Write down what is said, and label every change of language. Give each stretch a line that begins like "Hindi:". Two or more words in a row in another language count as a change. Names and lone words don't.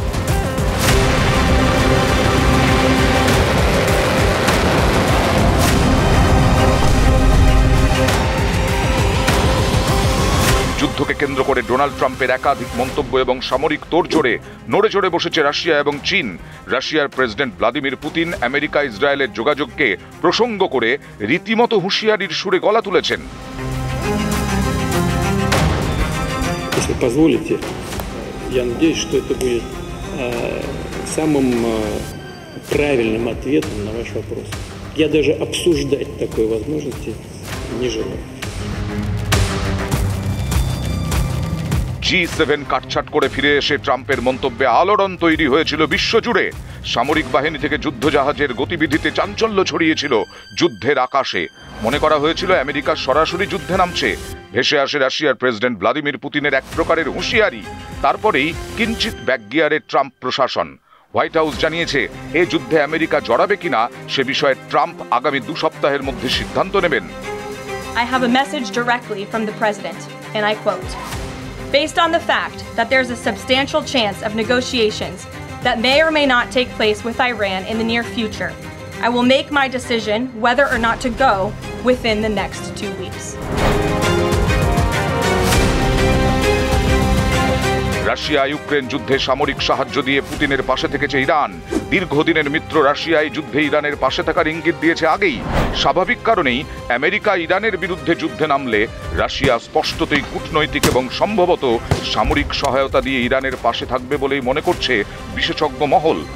Bangla: যুদ্ধকে কেন্দ্র করে ডোনাল্ড ট্রাম্পের একাধিক মন্তব্য এবং সামরিক তোড়জোড়ে নড়ে চড়ে বসেছে রাশিয়া এবং চীন। রাশিয়ার প্রেসিডেন্ট ভ্লাদিমির পুতিন আমেরিকা ইসরায়েলের যোগাযোগকে প্রসঙ্গ করে রীতিমতো হুঁশিয়ারির সুরে গলা তুলেছেন।
Russian: Если позволите, я надеюсь, что это будет самым правильным ответом на ваш вопрос. Я даже обсуждать такой возможности не желаю.
Bangla: G7 কাটছাট করে ফিরে এসে ট্রাম্পের মন্তব্যে আলোড়ন তৈরি হয়েছিল বিশ্বজুড়ে। সামরিক বাহিনী থেকে যুদ্ধজাহাজের গতিবিধিতে চাঞ্চল্য ছড়িয়েছিল যুদ্ধের আকাশে। মনে করা হয়েছিল আমেরিকা সরাসরি যুদ্ধে নামছে। ভেসে আসে রাশিয়ার প্রেসিডেন্ট ভ্লাদিমির পুতিনের এক প্রকারের হুঁশিয়ারি। তারপরেই কিঞ্চিত ব্যাকগিয়ারে ট্রাম্প প্রশাসন। হোয়াইট হাউস জানিয়েছে এ যুদ্ধে আমেরিকা জড়াবে কিনা সে বিষয়ে ট্রাম্প আগামী 2 সপ্তাহের মধ্যে সিদ্ধান্ত নেবেন।
English: I have a message directly from the president, and I quote, "Based on the fact that there's a substantial chance of negotiations that may or may not take place with Iran in the near future, I will make my decision whether or not to go within the next 2 weeks."
Bangla: রাশিয়া ইউক্রেন যুদ্ধে সামরিক সাহায্য দিয়ে পুতিনের পাশে থেকেছে ইরান। দীর্ঘদিনের মিত্র রাশিয়া এই যুদ্ধে ইরানের পাশে থাকার ইঙ্গিত দিয়েছে আগেই। স্বাভাবিক কারণেই আমেরিকা ইরানের বিরুদ্ধে যুদ্ধে নামলে রাশিয়া স্পষ্টতই কূটনৈতিক এবং সম্ভবত সামরিক সহায়তা দিয়ে ইরানের পাশে থাকবে বলেই মনে করছে বিশেষজ্ঞ মহল।